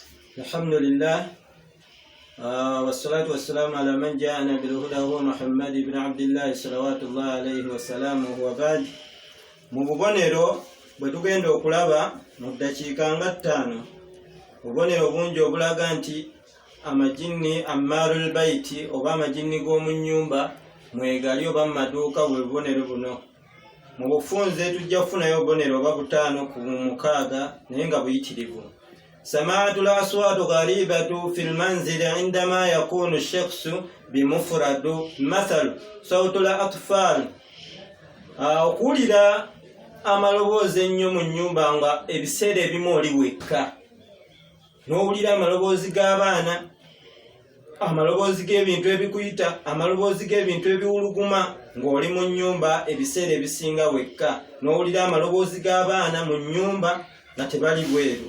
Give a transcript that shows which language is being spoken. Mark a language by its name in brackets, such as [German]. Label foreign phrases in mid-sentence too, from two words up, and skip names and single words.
[Arabic] الحمد لله والصلاة والسلام على من جاءنا بالهدى هو محمد بن عبد الله صلوات الله عليه وسلامه وبعد. [Ganda] mu bubonero bwe tugenda okulaba mu ddakiika nga 5 obubonero bungi obulaga nti amajinni [Arabic] عمار البيت [Ganda] oba amajinni g'omu nnyumba mwegali oba mu maduuka bwe bubonero buno. mu bufunze tujja kufunayo obubonero oba 5 ku 6 naye nga buyitirivu. [Arabic] سماعة الأصوات غريبة في المنزل عندما يكون الشخص بمفرد مثل صوت الأطفال. [Ganda] okuwulira amaloboozi ennyo mu nnyumba nga ebiseera ebimu oli wekka n'owulira amaloboozi g'abaana, amaloboozi g'ebintu ebikuyita, amaloboozi g'ebintu ebiwuluguma ng'oli mu nnyumba ebiseera ebisinga wekka, n'owulira amaloboozi g'abaana mu nnyumba nga tebali bweru.